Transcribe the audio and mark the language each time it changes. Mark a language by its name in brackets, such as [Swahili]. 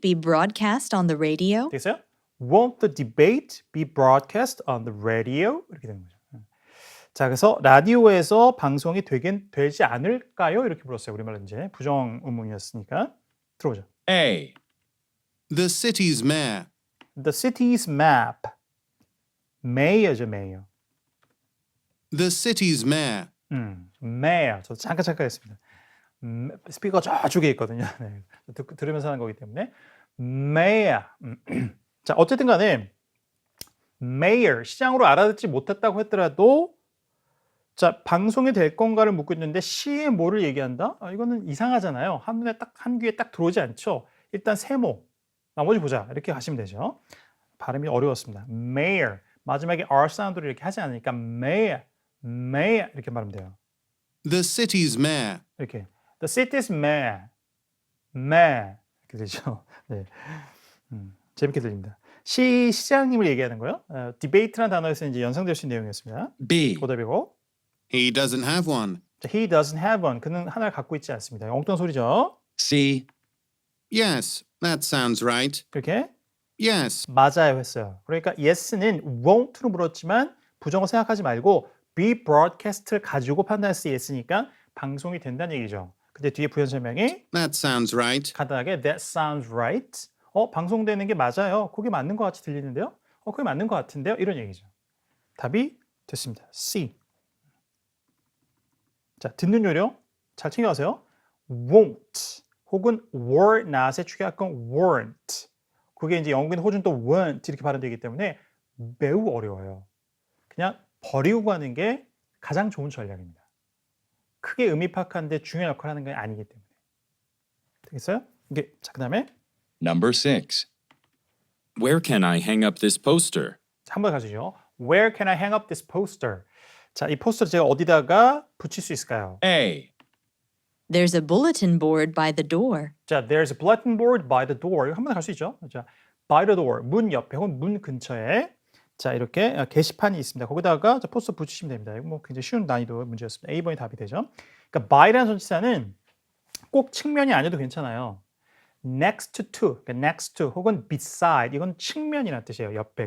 [English] be broadcast on the radio? [Korean] 되겠어요? [English] Won't the debate be broadcast on the radio? [Korean] 이렇게 되는 거죠. 자, 그래서 라디오에서 방송이 되지 않을까요? 이렇게 물었어요. 우리말로 이제 부정 의문이었으니까 들어보죠. [English] A. The city's map. The city's map. May죠, May. The city's map. [Korean] May. 저 잠깐 했습니다. 스피커 저쪽에 있거든요. 네. 들으면서 하는 거기 때문에 May. 자, 어쨌든 간에 mayor, 시장으로 알아듣지 못했다고 했더라도 자, 방송이 될 건가를 묻고 있는데 시에 뭐를 얘기한다? 이거는 이상하잖아요. 한눈에 딱 한 귀에 딱 들어오지 않죠. 일단 세모. 나머지 보자. 이렇게 가시면 되죠. 발음이 어려웠습니다. mayor. 마지막에 r 사운드를 이렇게 하지 않으니까 mayor, mayor 이렇게 말하면 돼요. [English] The city's mayor. [Korean] 이렇게 [English] the city's mayor, mayor [Korean] 이렇게 되죠. 네, 재밌게 들립니다. 시장님을 얘기하는 거요. 디베이트라는 단어에서 이제 연상될 수 있는 내용이었습니다. [English] B. [Korean] 오답이고. [English] He doesn't have one. 자, he doesn't have one. [Korean] 그는 하나를 갖고 있지 않습니다. 엉뚱한 소리죠. [English] C. Yes, that sounds right. [Korean] 이렇게 [English] Yes, [Korean] 맞아요 했어요. 그러니까 yes는 won't로 물었지만 부정어 생각하지 말고 [English] be broadcast [Korean] 를 가지고 판단했을 때 yes니까 방송이 된다는 얘기죠. 근데 뒤에 부연 설명이 [English] that sounds right. 간단하게 that sounds right. [Korean] 방송되는 게 맞아요. 그게 맞는 것 같이 들리는데요. 그게 맞는 것 같은데요. 이런 얘기죠. 답이 됐습니다. C. 자, 듣는 요령 잘 챙겨가세요. won't 혹은 were not의 축약권 weren't. 그게 이제 영국인 호주는 또 weren't 이렇게 발음되기 때문에 매우 어려워요. 그냥 버리고 가는 게 가장 좋은 전략입니다. 크게 의미 파악하는데 중요한 역할을 하는 건 아니기 때문에. 되겠어요? 이게 자, 그다음에 [English] Number 6. Where can I hang up this poster? [Korean] 한 번 가시죠. [English] Where can I hang up this poster? [Korean] 자, 이 포스터를 제가 어디다가 붙일 수 있을까요? [English] A. There's a bulletin board by the door. 자, there's a bulletin board by the door. [Korean] 한 번 갈 수 있죠. 자, [English] by the door, [Korean] 문 옆에 혹은 문 근처에 자, 이렇게 게시판이 있습니다. 거기다가 자, 포스터 붙이시면 됩니다. 이거 뭐 굉장히 쉬운 난이도 문제였습니다. A번이 답이 되죠. 그러니까 by라는 전치사는 꼭 측면이 아니어도 괜찮아요. next to, 그러니까 next to 혹은 beside 이건 측면이라는 뜻이에요. 옆에.